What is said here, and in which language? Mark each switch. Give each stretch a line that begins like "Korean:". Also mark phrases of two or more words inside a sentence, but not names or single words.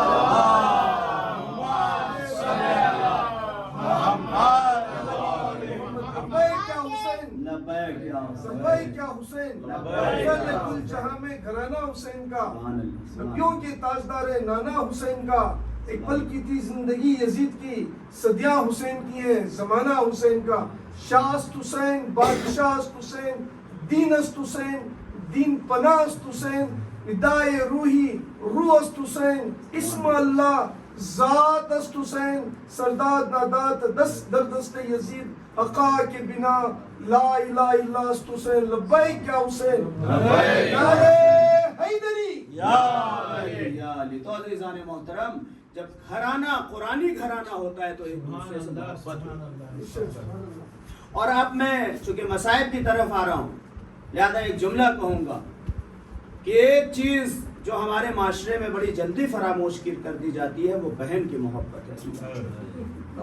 Urdu: کل جہاں میں گھرانہ حسین کا، نبیوں کے تاجدار نانا حسین کا، ایک پل کی تھی زندگی یزید کی، صدیاں حسین کی ہیں، زمانہ حسین کا،
Persian: شاست حسین، بادشاہ حسین، دین است حسین، دین پناہ است حسین، ندائے روحی روح است حسین، اسم اللہ ذات است حسین، سرداد نادات دست در دست یزید، حقا کے بنا لا الہ الا است حسین،
Arabic: لبیک یا حسین،
Persian: نعرہ حیدری
Arabic: یا علی۔
Urdu: تو عزیزان محترم، جب گھرانہ قرآنی گھرانہ ہوتا ہے تو ایک دوسرے سے محبت ہوتی ہے۔ اور اب میں چونکہ مصائب کی طرف آ رہا ہوں لہذا ایک جملہ کہوں گا کہ ایک چیز جو ہمارے معاشرے میں بڑی جلدی فراموش کر دی جاتی ہے وہ بہن کی محبت ہے۔